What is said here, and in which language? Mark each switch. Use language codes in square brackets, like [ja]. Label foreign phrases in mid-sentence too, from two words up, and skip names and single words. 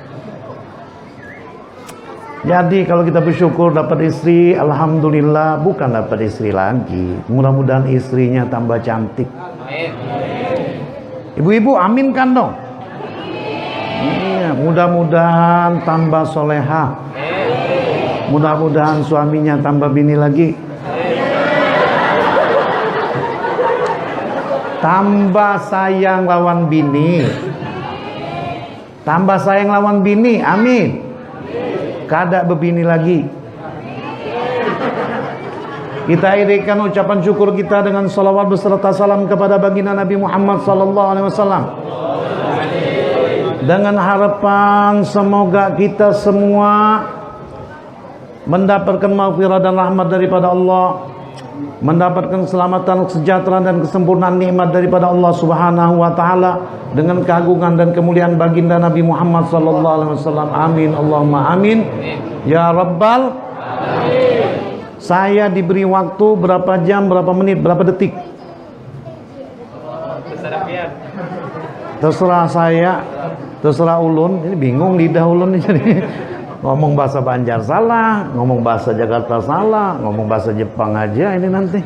[id] Jadi kalau kita bersyukur dapat istri, alhamdulillah, bukan dapat istri lagi. Mudah-mudahan istrinya tambah cantik. Ibu-ibu aminkan dong. Iya, mudah-mudahan tambah soleha. Mudah-mudahan suaminya tambah bini lagi. [bjn] Tambah sayang lawan bini. Tambah sayang lawan bini, amin. Kada bebini lagi. [id] Kita irikan ucapan syukur kita dengan salawat beserta salam kepada baginda Nabi Muhammad [ar] صلى الله عليه وسلم. [id] Dengan harapan semoga kita semua mendapatkan maghfirah dan rahmat daripada Allah, mendapatkan keselamatan, kesejahteraan dan kesempurnaan nikmat daripada Allah [ar] سبحانه وتعالى [id] dengan keagungan dan kemuliaan baginda Nabi Muhammad [ar] صلى الله عليه وسلم. آمين اللهم آمين. يا رب العالمين. [id] Saya diberi waktu berapa jam, berapa menit, berapa detik? Terserah saya, terserah ulun. Ini bingung lidah ulun nih jadi. Ngomong bahasa Banjar salah, ngomong bahasa Jakarta salah, ngomong bahasa Jepang aja ini nanti.